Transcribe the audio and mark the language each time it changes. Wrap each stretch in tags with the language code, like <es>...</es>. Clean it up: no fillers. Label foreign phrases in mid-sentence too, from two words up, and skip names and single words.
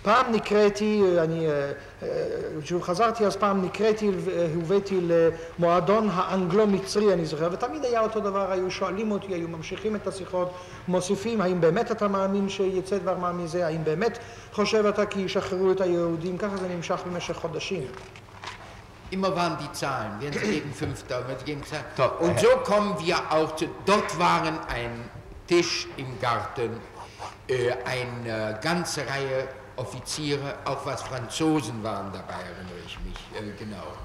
<he>פעם נקראתי, כשחזרתי אז פעם נקראתי והובאתי למועדון האנגלו-מצרי, אני זוכר, ותמיד היה אותו דבר, היו שואלים אותי, היו ממשיכים את השיחות, מוסיפים, האם באמת אתה מאמין שיצא דבר מה מזה, האם באמת חושב אתה כי ישחררו את היהודים, ככה זה נמשך במשך חודשים.</he> <de>Immer waren die Zahlen, werden sie gegen 5, werden sie gegen 2. Und so kommen wir auch zu, dort waren ein Tisch im Garten, eine ganze Reihe Offiziere, auch was Franzosen waren dabei, erinnere ich mich, genau.</de>